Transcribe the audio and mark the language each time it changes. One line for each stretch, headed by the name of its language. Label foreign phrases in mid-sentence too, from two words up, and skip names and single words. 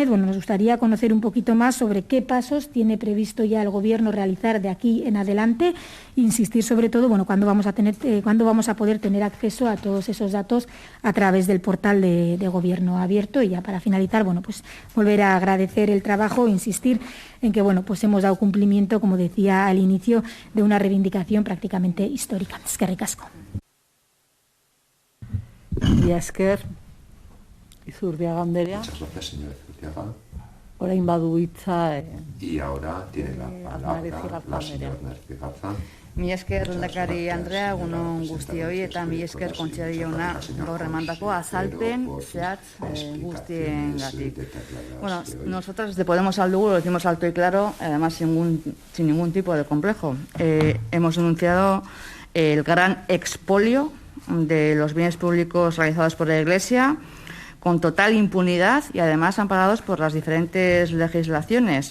Spanish: Bueno, nos gustaría conocer un poquito más sobre qué pasos tiene previsto ya el Gobierno realizar de aquí en adelante, insistir sobre todo, bueno, cuándo vamos a poder tener acceso a todos esos datos a través del portal de Gobierno abierto. Y ya para finalizar, bueno, pues volver a agradecer el trabajo, insistir en que, bueno, pues hemos dado cumplimiento, como decía al inicio, de una reivindicación prácticamente histórica.
Basque: Eskerrik asko. Y Esker. Izurdiaga Anderea.
Spanish: Muchas gracias, señora Izurdiaga.
Basque: Orain badu hitza.
Spanish: Y ahora tiene la palabra la señora Narci Garza.
Basque: Mi esker lehendakari Andrea, egunon guztioi, eta mi esker kontseilari jauna gaur emandako azalpen zehatz guztiengatik.
Spanish: Bueno, nosotros desde Podemos al Dugu lo decimos alto y claro, además sin ningún tipo de complejo. Hemos denunciado el gran expolio de los bienes públicos realizados por la Iglesia, con total impunidad y además amparados por las diferentes legislaciones.